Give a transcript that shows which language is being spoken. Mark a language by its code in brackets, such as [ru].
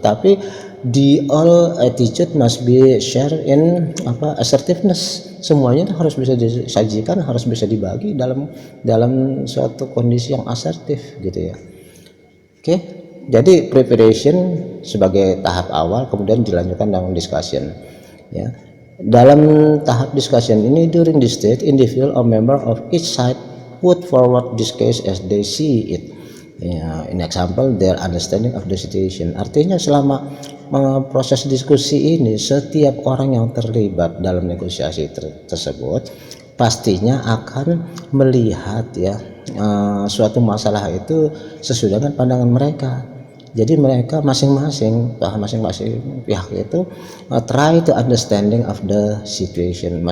[en] Tapi the all attitude must be shared in assertiveness. [id] Semuanya harus bisa disajikan, harus bisa dibagi dalam suatu kondisi yang asertif gitu ya. Oke, jadi preparation sebagai tahap awal, kemudian dilanjutkan dengan discussion ya. Dalam tahap discussion ini, [en] during this stage, individual or member of each side put forward this case as they see it. Ya, in example, their understanding of the situation. [id] Artinya selama proses diskusi ini, setiap orang yang terlibat dalam negosiasi tersebut pastinya akan melihat ya suatu masalah itu sesuai dengan pandangan mereka. Jadi mereka masing-masing pihak itu [en] try to understanding of the situation.